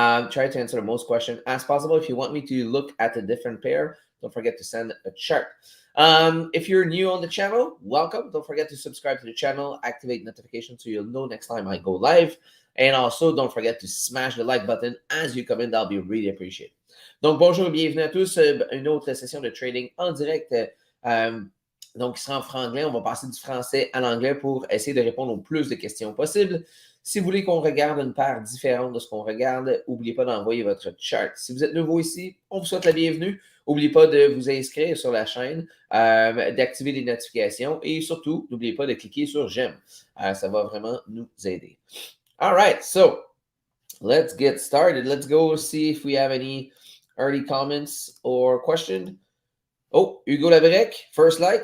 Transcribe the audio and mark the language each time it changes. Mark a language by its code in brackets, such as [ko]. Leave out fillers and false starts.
[en] Try to answer the most question as possible. If you want me to look at a different pair, don't forget to send a chart. If you're new on the channel, welcome. Don't forget to subscribe to the channel, activate notifications so you'll know next time I go live. And also, don't forget to smash the like button as you come in. That'll be really appreciated. [fr] Donc, bonjour et bienvenue à tous. Une autre session de trading en direct. Donc, qui sera en franglais. On va passer du français à l'anglais pour essayer de répondre au plus de questions possibles. Si vous voulez qu'on regarde une paire différente de ce qu'on regarde, n'oubliez pas d'envoyer votre chart. Si vous êtes nouveau ici, on vous souhaite la bienvenue. N'oubliez pas de vous inscrire sur la chaîne, d'activer les notifications et surtout, n'oubliez pas de cliquer sur j'aime. Ça va vraiment nous aider. [en] All right, so let's get started. Let's go see if we have any early comments or questions. Oh, Hugo Labrec, first like.